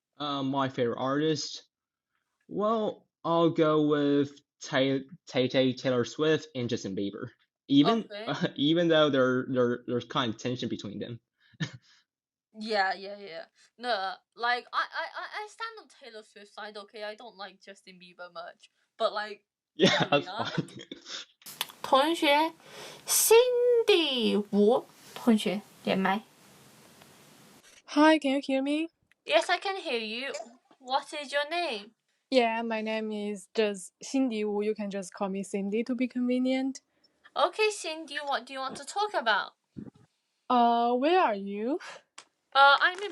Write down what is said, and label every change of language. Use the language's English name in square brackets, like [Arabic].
[English] My favorite artist, well, I'll go with Taylor Swift and Justin Bieber. Even though there's kind of tension between them. Yeah. No, like I stand on Taylor Swift's side. Okay, I don't like Justin Bieber much, but like yeah, that's fine. [Chinese] 同学 Cindy 吴同学连麦 [English] Hi, can you hear me? Yes, I can hear you. What is your name? Yeah, my name is just Cindy Wu. You can just call me Cindy to be convenient. Okay, Cindy, what do you want to talk about? Where are you? I'm in